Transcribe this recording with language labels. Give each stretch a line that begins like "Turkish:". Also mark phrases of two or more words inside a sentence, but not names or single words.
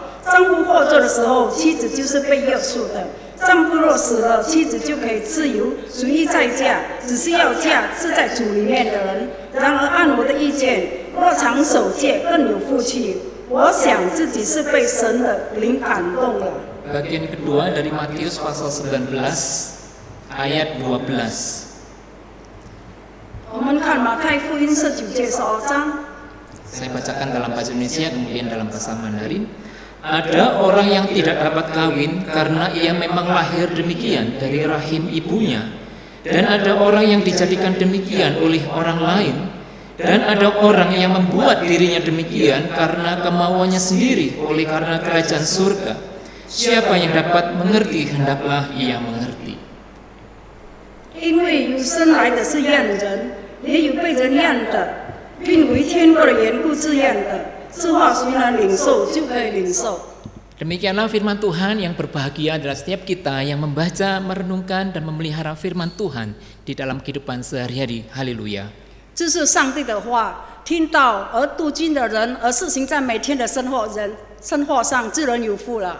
Chinese: 丈夫活着的时候，妻子就是被约束的；丈夫若死了，妻子就可以自由随意再嫁，只是要嫁是在主里面的人。然而按我的意见，若常守戒更有福气。我想自己是被神的灵感动了。
Indonesian: Bagian kedua dari Matius pasal 19 ayat 12.
Chinese: 我们看马太福音19节12章。
Indonesian: Saya bacakan dalam bahasa Indonesia kemudian dalam bahasa Mandarin. Ada orang yang tidak dapat kawin karena ia memang lahir demikian dari rahim ibunya. Dan ada orang yang dijadikan demikian oleh orang lain. Dan ada orang yang membuat dirinya demikian karena kemauannya sendiri oleh karena kerajaan surga. Siapa yang dapat mengerti, hendaklah ia mengerti.
Chinese: 因为有生来的是验人，也有被人验的，并为天国的缘故自验的。这话谁能领受，就可以领受。
Indonesian: Demikianlah firman Tuhan. Yang berbahagia adalah setiap kita yang membaca, merenungkan, dan memelihara firman Tuhan di dalam kehidupan sehari-hari. Haleluya.
Chinese: 这是上帝的话，听到而读经的人，而实行在每天的生活上，自然有福了。